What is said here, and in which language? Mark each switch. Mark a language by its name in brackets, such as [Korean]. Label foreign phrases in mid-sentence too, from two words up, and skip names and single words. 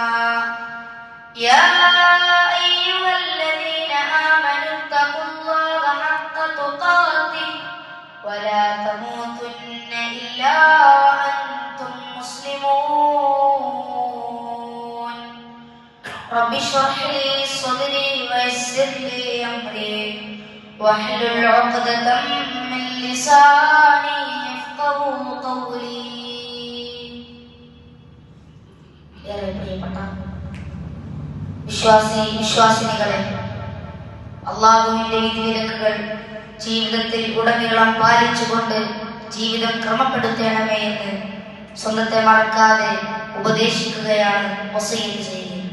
[Arabic] يا أيها الذين آمنوا اتقوا الله حق تقاته ولا تموتن إلا وأنتم مسلمون. رب اشرح لي صدري ويسر لي أمري واحلل عقدة من لساني يفقهوا قولي. [Malayalam] ഏറെ പ്രിയപ്പെട്ട വിശ്വാസിനികളെ, അല്ലാഹുവിന്റെ വിധിവിലക്കുകൾ ജീവിതത്തിൽ ഉടനീളം പാലിച്ചുകൊണ്ട് ജീവിതം ക്രമപ്പെടുത്തണമേ എന്ന് സ്വന്തത്തെ മറക്കാതെ ഉപദേശിക്കുകയാണ് വസിയ്യത്ത് ചെയ്യുന്നത്.